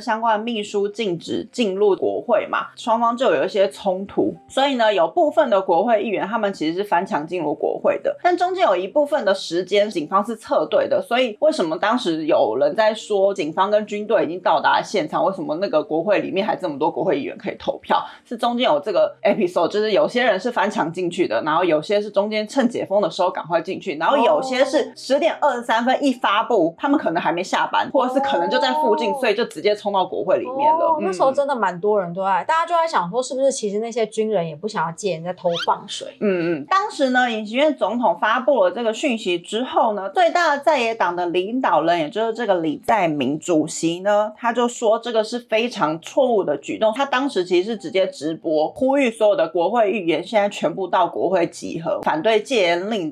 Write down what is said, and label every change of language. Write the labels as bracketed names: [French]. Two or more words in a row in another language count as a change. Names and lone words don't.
[Chinese] 相關的秘書禁止進入國會嘛，雙方就有一些衝突，所以呢有部分的國會議員他們其實是翻牆進入國會的，但中間有一部分的時間警方是側隊的，所以為什麼當時有人在說警方跟軍隊已經到達現場，為什麼那個國會裡面還這麼多國會議員可以投票，是中間有這個 episode，就是有些人是翻牆進去的，然後有些是中間趁解封的時候趕快進去，然後有些是10點23分一發布，他們可能還沒下班，或者是可能就在附近，所以就直接衝到國會裡面了。那時候真的蠻多人都在，大家就在想說是不是其實那些軍人也不想要戒嚴，在偷放水。當時呢尹錫悅總統發布了這個訊息之後呢，最大的在野黨的領導人也就是這個李在明主席呢，他就說這個是非常錯誤的舉動，他當時其實是直接直播呼籲所有的國會議員現在全部到國會集合反對戒嚴令。